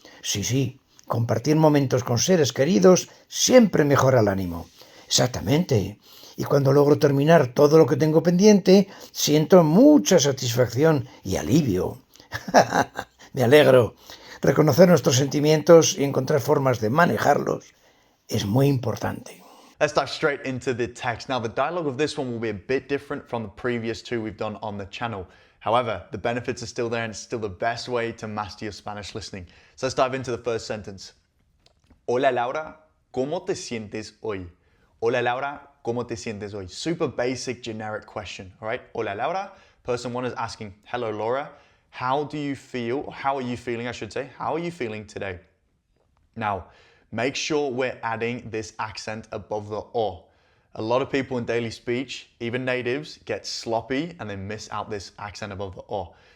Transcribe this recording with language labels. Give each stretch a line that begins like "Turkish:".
Spanish: Sí, compartir momentos con seres queridos siempre mejora el ánimo. Exactamente. Y cuando logro terminar todo lo que tengo pendiente, siento mucha satisfacción y alivio. Me alegro. Reconocer nuestros sentimientos y encontrar formas de manejarlos es muy importante.
English: Let's dive straight into the text. Now, the dialogue of this one will be a bit different from the previous two we've done on the channel. However, the benefits are still there and it's still the best way to master your Spanish listening. So let's dive into the first sentence.
Spanish: Hola Laura, ¿cómo te sientes hoy? Hola Laura, ¿cómo te sientes hoy?
English: Super basic, generic question, all right?
Spanish: Hola Laura,
English: person one is asking, hello Laura, how do you feel, or how are you feeling, I should say, how are you feeling today? Now, make sure we're adding this accent above the O. A lot of people in daily speech, even natives, get sloppy and they miss out this accent above the O.